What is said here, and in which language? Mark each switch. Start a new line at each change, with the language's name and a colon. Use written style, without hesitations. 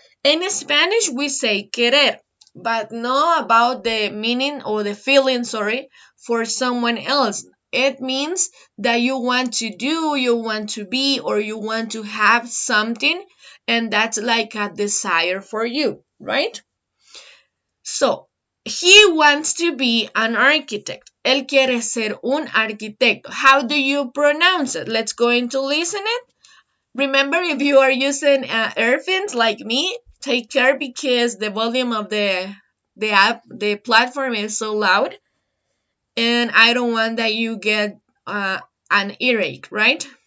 English: In Spanish we say querer, but not about the meaning or the feeling, for someone else. It means that you want to do, you want to be, or you want to have something, and that's like a desire for you, right? So, he wants to be an architect.
Spanish: Él quiere ser un arquitecto.
English: How do you pronounce it? Let's go into listen it. Remember, if you are using earphones like me, take care because the volume of the platform is so loud. And I don't want that you get an earache, right?